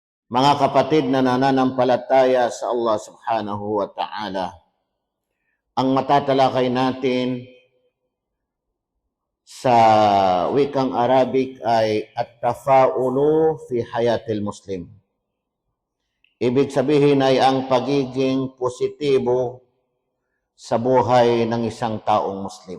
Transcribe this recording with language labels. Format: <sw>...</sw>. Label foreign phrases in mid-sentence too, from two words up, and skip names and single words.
<tl>Mga kapatid na nananampalataya sa Allah</tl> <ar>سبحانه وتعالى,</ar> <tl>ang matatalakay natin sa wikang Arabic ay</tl> <ar>التفاؤل في حياة المسلم.</ar> <tl>Ibig sabihin ay ang pagiging positibo sa buhay ng isang taong Muslim.</tl>